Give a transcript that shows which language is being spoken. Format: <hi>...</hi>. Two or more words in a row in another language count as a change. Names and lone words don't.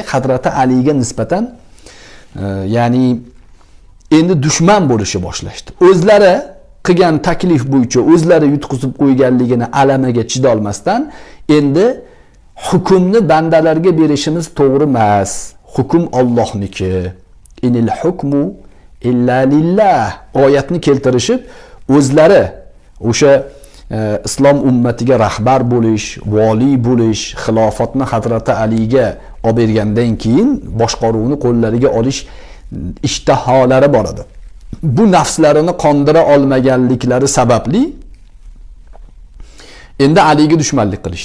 <uz>Hazrati Aliga nisbatan ya'ni endi dushman bo'lishni boshlashdi. O'zlari qilgan taklif bo'yicha o'zlari yutqizib qo'yganligini alamiga chida olmasdan endi hukmni bandalarga berishimiz to'g'ri emas. Hukm Allohniki.</uz> <ar>إن الحكم إلا لله</ar> <uz>oyatni keltirishib, o'zlari o'sha islom ummatiga rahbar bo'lish, vali bo'lish, xilofatni Hazrati Aliga olib bergandan keyin boshqaruvni qo'llariga olish ishtaholari bor edi. Bu nafslarini qondira olmaganliklari sababli endi Aliga dushmanlik qilishdi.</uz>